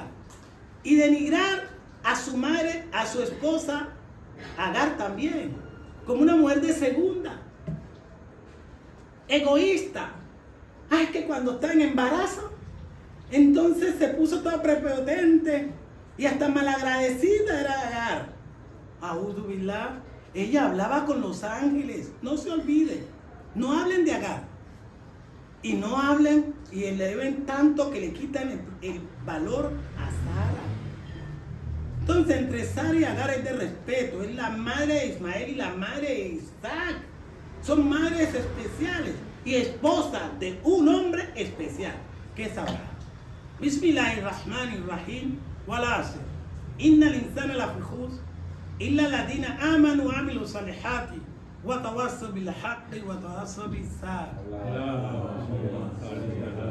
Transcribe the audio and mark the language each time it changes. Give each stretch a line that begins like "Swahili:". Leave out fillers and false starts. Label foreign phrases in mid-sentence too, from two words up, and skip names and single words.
Spanish: Y denigrar a su madre, a su esposa Agar también, como una mujer de segunda. Egoísta. Es que cuando está en embarazo, entonces se puso toda prepotente y hasta malagradecida era Agar.
Arabic: أعوذ بالله.
Spanish: Ella hablaba con los ángeles. No se olviden. No hablen de Agar. Y no hablen y le deben tanto que le quitan el valor a Sara. Entonces, entre Sara y Agar es de respeto. Es la madre de Ismael y la madre de Isaac. Son madres especiales y esposas de un hombre especial, que es Abraham.
Arabic: بسم الله الرحمن الرحيم. والعصر. إن الإنسان لفي خسر إلا الذين آمنوا وعملوا الصالحات وتواصوا بالحق وتواصوا بالصبر.